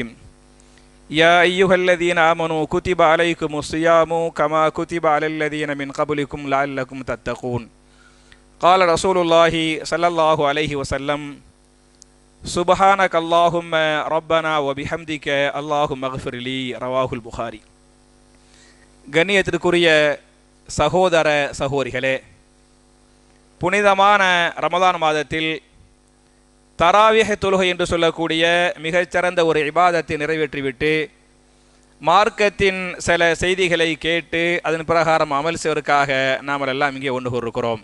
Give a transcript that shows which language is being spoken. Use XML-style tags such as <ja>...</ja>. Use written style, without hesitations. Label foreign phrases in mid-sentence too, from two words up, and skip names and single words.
<ar>يا أيها الذين آمنوا كتب عليكم الصيام كما كتب على الذين من قبلكم لعلكم تتقون. قال رسول الله صلى الله عليه وسلم سبحانك اللهم ربنا وبحمدك اللهم اغفر لي. رواه البخاري.</ar> <ta>கண்ணியத்திற்குரிய சகோதர சகோதரிகளே, புனிதமான ரமதான் மாதத்தில் தராவிஹ் தொழுகை என்று சொல்லக்கூடிய மிகச்சிறந்த ஒரு இபாதத்தை நிறைவேற்றிவிட்டு மார்க்கத்தின் சில செய்திகளை கேட்டு அதன் பிரகாரம் அமல் செய்வதற்காக நாம் எல்லாம் இங்கே ஒன்று கூறுகிறோம்.</ta>